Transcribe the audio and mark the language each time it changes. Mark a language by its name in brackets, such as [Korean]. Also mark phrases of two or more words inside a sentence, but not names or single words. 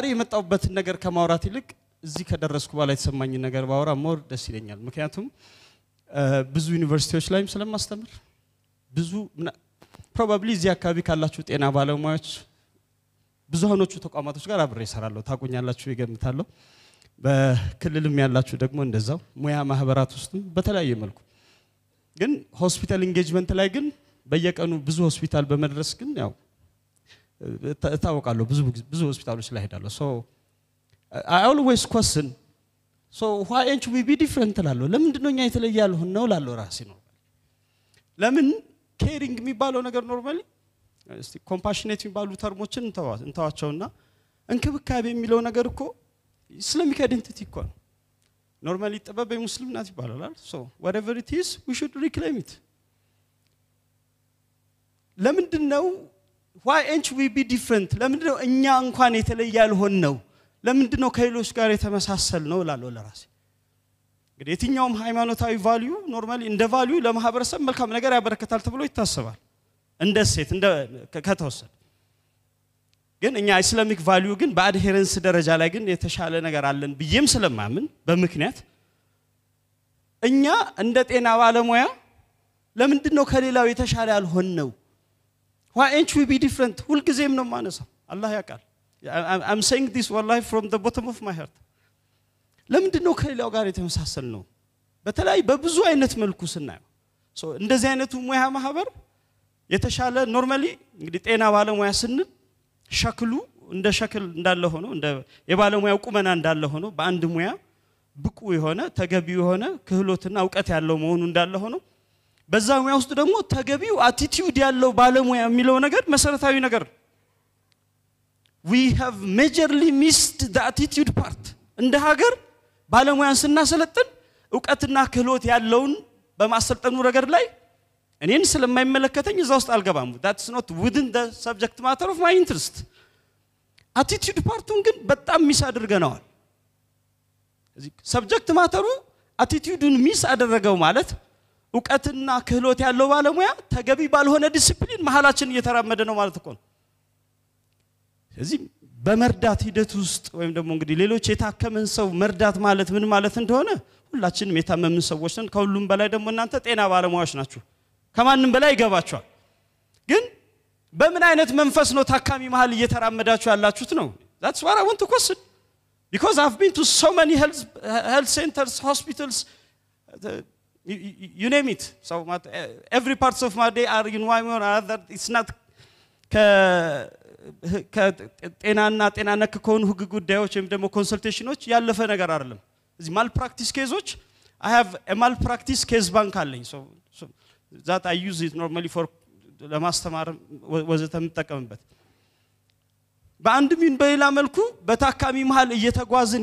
[Amharic] የመጣውበት ነገር ከማውራት ይልቅ እዚህ ከደረስኩ በኋላ የተሰማኝ ነገር ባወራ ሞር ደስ ይለኛል ምክንያቱም ብዙ ዩኒቨርሲቲዎች ላይም ስለማስተምር ብዙ probably እዚህ አካባቢ ካላችሁ ጤና ባለሙያዎች ብዙሃኖቹ ተቋማቶች ጋር አብሬ እሰራለሁ ታቁኛላችሁ ይገምታለሁ በክልልም ያላችሁ ደግሞ እንደዛው ሙያ ማህበራት ውስጥ በተለያየ መልኩ ግን [English] hospital engagement [Amharic] ላይ ግን በየቀኑ ብዙ ሆስፒታል በመድረስ ግን ያው ታውቃለሁ ብዙ ሆስፒታሎች ላይ ሄዳለሁ [English] so I always question so why ain't we be different [Amharic] ላለው ለምንድነው እኛ የተለየ ያልሆን ነው ላለው ራሴ ነው ለምን caring የሚባለው ነገር ኖርማሊ እስቲ compassionate የሚባሉ ተርሞችን እንተዋቸውና እንክብካቤ የሚለው ነገር እኮ [English] Islamic identity [Amharic] እኮ ነው normally ጥበብ የሙስሊም ናት ይባላል [English] so whatever it is we should reclaim it [Amharic] ለምንድነው [English] why ain't we be different [Amharic] ለምንድነው እኛ እንኳን የተለየ ያልሆን ነው ለምንድነው ከሌሎች ጋር የተመሳሰል ነው ላለው ለራሴ እንግዲህ የትኛውም ሃይማኖታዊ [English] value normally [Amharic] እንደ ቫልዩ ለማህበረሰብ መልካም ነገር ያበረከታል ተብሎ ይታሰባል እንደ ሴት እንደ ከተወሰደ ግን እኛ [English] Islamic value [Amharic] ግን በአድሄረንስ ደረጃ ላይ ግን የተሻለ ነገር አለን ብዬም ስለማምን በመክንያት እኛ እንደ ጤና ባለሙያ ለምንድነው ከሌላው የተሻለ ያልሆን [English] ነው why ain't we be different [Amharic] ሁሉ ጊዜም ነው ማነሳው አላህ ያውቃል [English] I'm saying this wallahi from the bottom of my heart [Amharic] ለምንድነው ከሌላው ጋር የተመሳሰል ነው በተለይ በብዙ አይነት መልኩ ስናየው so እንደዚህ አይነቱ ሙያ ማህበር የተሻለ ኖርማሊ እንግዲህ ጤና ባለሙያ ስንል ሸክሉ እንደ ሸክል እንዳለ ሆኖ እንደ የባለሙያው ቁመና እንዳለ ሆኖ በአንድ ሙያ ብቁ የሆነ ተገቢው የሆነ ክህሎትና ዕውቀት ያለው መሆኑ እንዳለ ሆኖ በዛው ሙያ ውስጥ ደግሞ ተገቢው አቲቲዩድ ያለው ባለሙያ የሚለው ነገር መሰረታዊ ነገር [English] we have majorly missed the attitude part [Amharic] እንደ ሀገር ባለሙያን ስናሰለጥን ዕውቀትና ክህሎት ያለውን በማሰልጠኑ ረገድ ላይ እኔን ስለማይመለከተኝ እዛ ውስጥ አልገባም [English] that's not within the subject matter of my interest attitude parቱን [Amharic] ግን በጣም ሚስ አድርገናል እዚህ [English] subject matterሩ attitudeን [Amharic] ሚስ አደረገው ማለት ዕውቀትና ክህሎት ያለው ባለሙያ ተገቢ ባልሆነ ዲሲፕሊን መሐላችን እየተራመደ ነው ማለት እኮ ነው እዚህ በመርዳት ሂደት ውስጥ ወይም ደግሞ እንግዲህ ሌሎች የታከመን ሰው መርዳት ማለት ምን ማለት እንደሆነ ሁላችንም የታመምን ሰዎች ነን ከሁሉም በላይ ደግሞ እናንተ ጤና ባለሙያዎች ናችሁ ከማንንም በላይ ይገባችኋል ግን በምን አይነት መንፈስ ነው ታካሚ መሃል እየተራመዳችሁ ያላችሁት ነው [English] that's what I want to question because I've been to so many health centers hospitals you name it so every parts of my day are in one or other it's not [Amharic] ጤና ነክ ከሆኑ ህግ ጉዳዮች ወይም ደግሞ ኮንሰልቴሽኖች ያለፈ ነገር አይደለም እዚህ [English] malpractice ኬዞች I have a malpractice case bank አለኝ so that I use it normally for [Amharic] ለማስተማር ወዘተ ተጠቀምበት በአንድ ምን በሌላ መልኩ በታካሚ መሃል እየተጓዝን